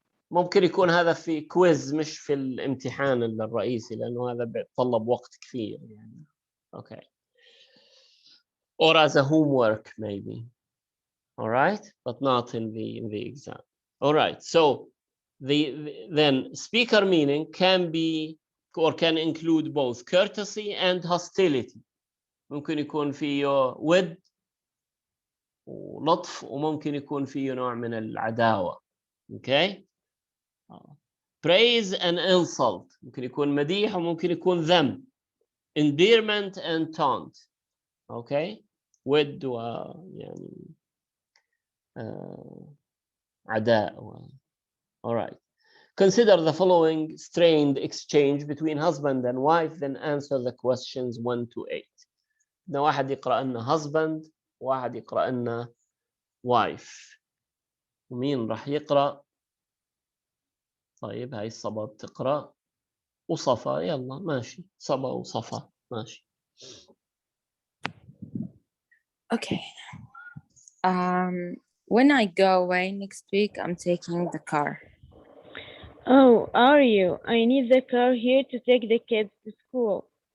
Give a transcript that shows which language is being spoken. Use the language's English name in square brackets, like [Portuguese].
[Arabic] ممكن يكون هذا في كويز مش في الامتحان الرئيسي لانه هذا بيتطلب وقت كثير يعني. [English] Okay. Or as a homework maybe. All right, but not in the exam. All right. So then speaker meaning can be or can include both courtesy and hostility. [Arabic] ممكن يكون فيه ود ولطف وممكن يكون فيه نوع من العداوة. Okay. [English] Praise and insult. [Arabic] ممكن يكون مديح وممكن يكون ذم. [English] endearment and taunt. [Arabic] Okay, ود و يعني عداء. [English] All right. Consider the following strained exchange between husband and wife, then answer the questions 1 to 8. [Arabic] بدنا واحد يقرأ لنا husband، واحد يقرأ لنا wife. ومين راح يقرأ؟ طيب هاي صبا بتقرأ وصفا، يلا ماشي، صبا وصفا ماشي. [English] Okay. When I go away next week, I'm taking the car. Oh, are you? I need the car here to take the kids to school.